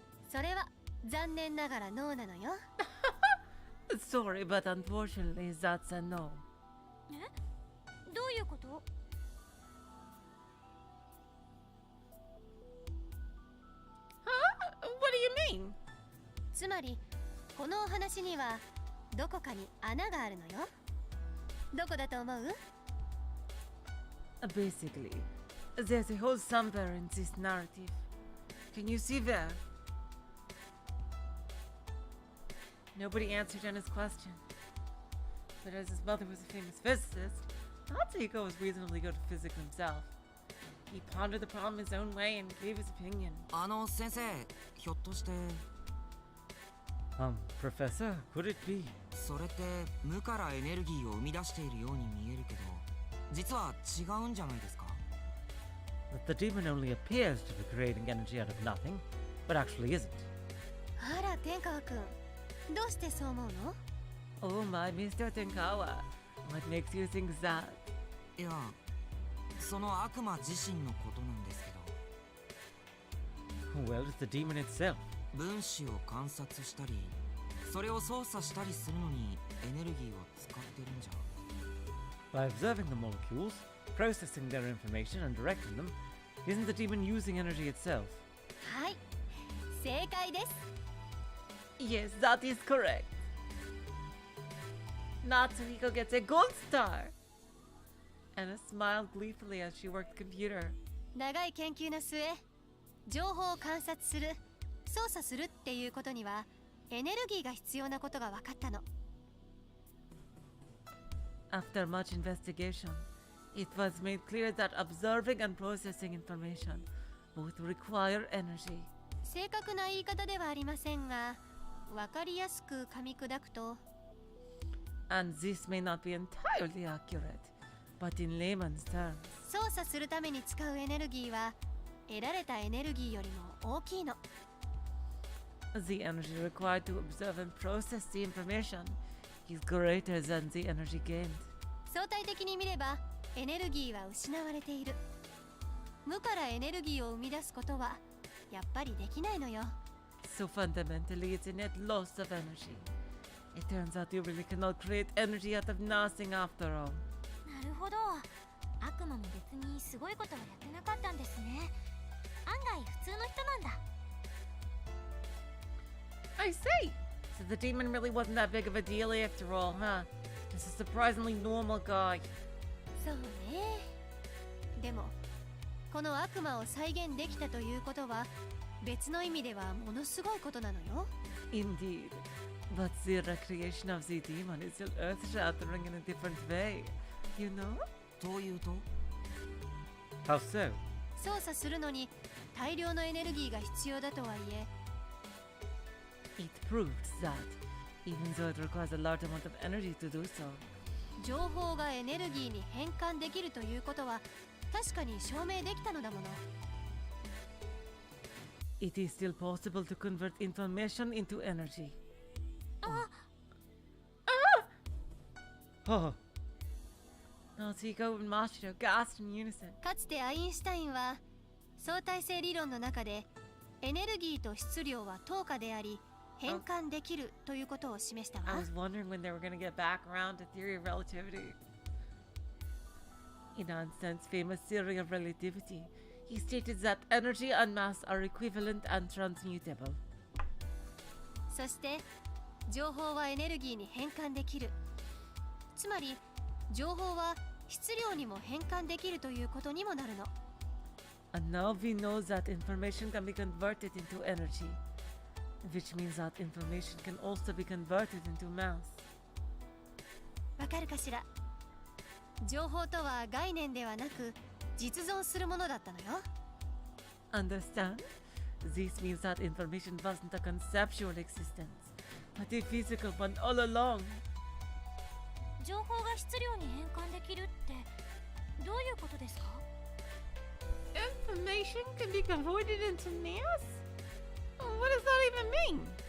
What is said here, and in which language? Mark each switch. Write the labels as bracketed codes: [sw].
[ja] それは残念ながらノーなのよ。 [en] Sorry, but unfortunately, that's a no. [ja] え？どういうこと？ [en] Huh? What do you mean? [ja] つまりこのお話にはどこかに穴があるのよ。どこだと思う？ [en] Basically, there's a hole somewhere in this narrative. Can you see there? Nobody answered Anna's question. But as his mother was a famous physicist, Natsuhiko was reasonably good at physics himself. He pondered the problem his own way and gave his opinion. [ja] 先生、ひょっとして [en] Professor, could it be? [ja] それって無からエネルギーを生み出しているように見えるけど、実は違うんじゃないですか？ [en] That the demon only appears to be creating energy out of nothing, but actually isn't. [ja] あら天川くん、どうしてそう思うの？ [en] Oh my, Mr. Tenkawa. What makes you think that? [ja] いや、その悪魔自身のことなんですけど。 [en] Well, it's the demon itself. [ja] 分子を観察したり、それを操作したりするのにエネルギーを使ってるんじゃ。 [en] By observing the molecules, processing their information and directing them, isn't the demon using energy itself? [ja] はい、正解です。 [en] Yes, that is correct. Natsuhiko gets a gold star! Anna smiled gleefully as she worked the computer. [ja] 長い研究の末、情報を観察する、操作するっていうことにはエネルギーが必要なことが分かったの。 [en] After much investigation, it was made clear that observing and processing information both require energy. [ja] 正確な言い方ではありませんが、分かりやすく噛み砕くと、 [en] And this may not be entirely accurate, but in layman's terms. [ja] 操作するために使うエネルギーは得られたエネルギーよりも大きいの。 [en] The energy required to observe and process the information is greater than the energy gained. [ja] 相対的に見ればエネルギーは失われている。無からエネルギーを生み出すことはやっぱりできないのよ。 [en] So fundamentally, it's a net loss of energy. It turns out you really cannot create energy out of nothing after all. [ja] なるほど。悪魔も別にすごいことはやってなかったんですね。案外普通の人なんだ。 [en] I see! So the demon really wasn't that big of a deal after all, huh? Just a surprisingly normal guy. [ja] そうね。でもこの悪魔を再現できたということは別の意味ではものすごいことなのよ。 [en] Indeed. But the recreation of the demon is still earth-shattering in a different way, you know? [ja] というと [en] How so? [ja] 操作するのに大量のエネルギーが必要だとはいえ、 [en] It proves that, even though it requires a large amount of energy to do so, [ja] 情報がエネルギーに変換できるということは確かに証明できたのだもの。 [en] it is still possible to convert information into energy. Oh. Nautico and Mashiro gasped in unison. [ja] かつてアインシュタインは相対性理論の中でエネルギーと質量は等価であり変換できるということを示したわ。 [en] I was wondering when they were going to get back around to theory of relativity. In Einstein's famous theory of relativity, he stated that energy and mass are equivalent and transmutable. [ja] そして情報はエネルギーに変換できる。つまり情報は質量にも変換できるということにもなるの。 [en] And now we know that information can be converted into energy, which means that information can also be converted into mass. [ja] わかるかしら。情報とは概念ではなく実存するものだったのよ。 [en] Understand? This means that information wasn't a conceptual existence, but a physical one all along. [ja] 情報が質量に変換できるってどういうことですか？ [en] Information can be converted into mass? What does that even mean?